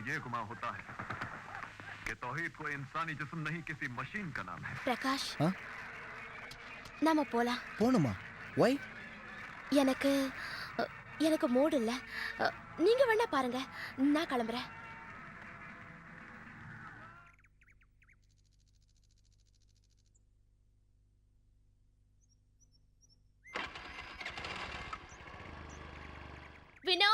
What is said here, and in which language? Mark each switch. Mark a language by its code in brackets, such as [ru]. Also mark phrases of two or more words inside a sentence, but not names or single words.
[ur] یہ گمان ہوتا ہے کہ توحید کوئی انسانی جسم نہیں کسی مشین کا نام ہے. [ta] பிரகாஷ், ஆ? நாம போலாம். போணுமா? வை? எனக்கு மூட் இல்ல. நீங்க வேணா பாருங்க, நான் கிளம்புறேன். வினோ,